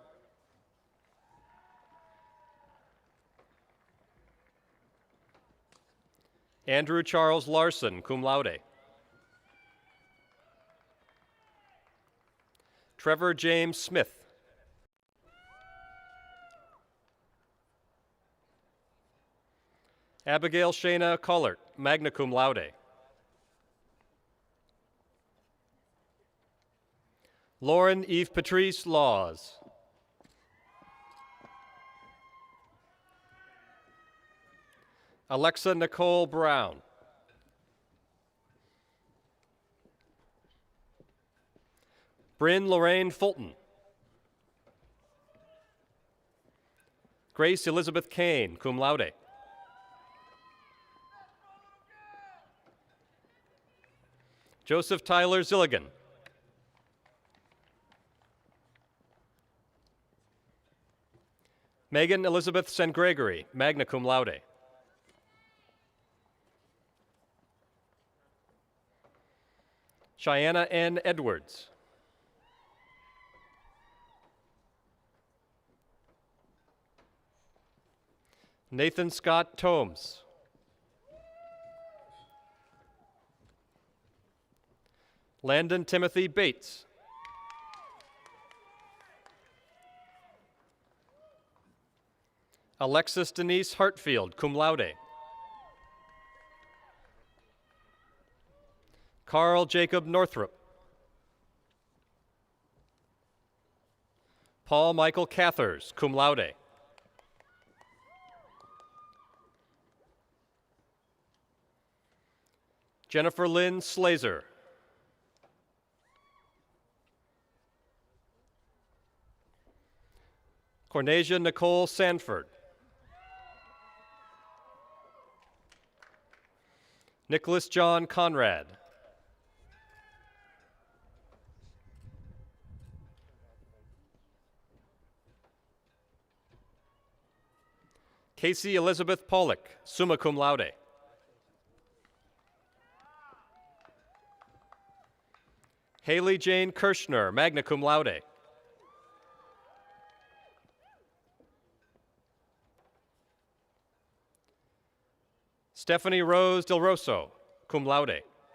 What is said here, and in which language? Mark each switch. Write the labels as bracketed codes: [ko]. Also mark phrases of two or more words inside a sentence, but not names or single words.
[en] Andrew Charles Larson, [la] cum laude. [en] Trevor James Smith. Abigail Shana Collert, [la] magna cum laude. [en] Lauren Eve Patrice Laws. Alexa Nicole Brown. Bryn Lorraine Fulton. Grace Elizabeth Kane, [la] cum laude. [en] Joseph Tyler Zilligan. Megan Elizabeth St. Gregory, [la] magna cum laude. Cheyenne N. Edwards. [en] Nathan Scott Tomes. Landon Timothy Bates. Alexis Denise Hartfield, [la] cum laude. [en] Carl Jacob Northrup. Paul Michael Cathers, [la] cum laude. [en] Jennifer Lynn Slazer. Cornesia Nicole Sanford. Nicholas John Conrad. Casey Elizabeth Pollock, [la] summa cum laude. [en] Haley Jane Kirschner, [la] magna cum laude. [en] Stephanie Rose Del Rosso, [la] cum laude.